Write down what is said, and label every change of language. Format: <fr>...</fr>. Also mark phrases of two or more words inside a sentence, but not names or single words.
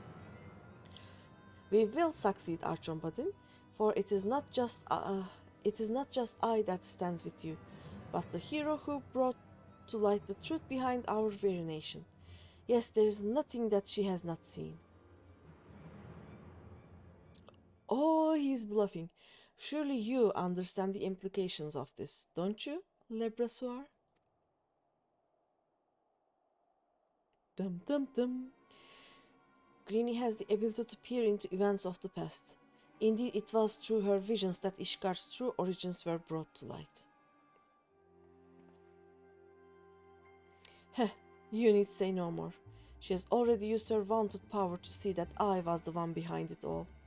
<en>We will succeed, Archombodin, for it is not just I that stands with you, but the hero who brought to light the truth behind our very nation. Yes, there is nothing that she has not seen. Oh, he's bluffing. Surely you understand the implications of this, don't you, Lebrasoir? Dum dum dum. Greeny has the ability to peer into events of the past. Indeed, it was through her visions that Ishgar's true origins were brought to light. Heh, you need say no more. She has already used her vaunted power to see that I was the one behind it all.</en>